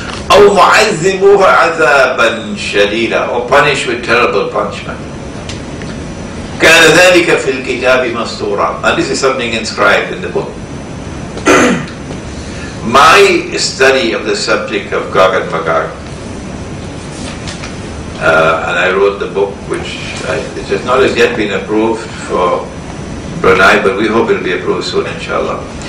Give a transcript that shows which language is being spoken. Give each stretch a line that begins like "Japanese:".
Arabic: أو معذبوها عذابا شديدا,
English: or punish with terrible punishment.
Arabic: كان ذلك في الكتاب مسطورا.
English: And this is something inscribed in the book. My study of the subject of Gog and Magog, and I wrote the book, which it has not as yet been approved for Brunei, but we hope it will be approved soon, inshallah.